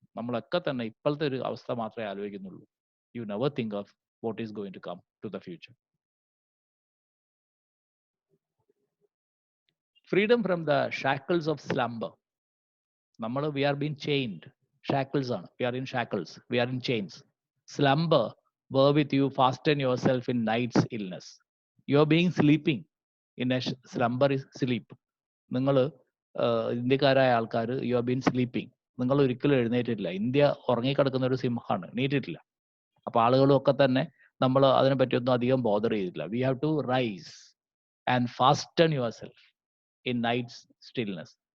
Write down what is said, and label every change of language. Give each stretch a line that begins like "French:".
Malayalam: നമ്മളൊക്കെ തന്നെ ഇപ്പോഴത്തെ ഒരു അവസ്ഥ മാത്രമേ ആലോചിക്കുന്നുള്ളൂ.
English: You never think of what is going to come to the future. Freedom from the shackles of slumber. We are been chained. Shackles ആണ്, we are in shackles, we are in chains. Slumber, bear with you, fasten yourself in night's illness. You are being sleeping in a slumber is sleep.
Malayalam: നിങ്ങൾ ഇന്ത്യക്കാരായ ആൾക്കാർ,
English: You are been sleeping.
Malayalam: നിങ്ങൾ ഒരിക്കലും എഴുന്നേറ്റിട്ടില്ല. India ഉറങ്ങിക്കിടക്കുന്ന ഒരു സിംഹമാണ്, എണീറ്റിട്ടില്ല. അപ്പൊ ആളുകളും ഒക്കെ തന്നെ നമ്മൾ അതിനെ പറ്റിയൊന്നും അധികം ബോദർ ചെയ്തിട്ടില്ല.
English: We have to rise and fasten yourself in night's stillness.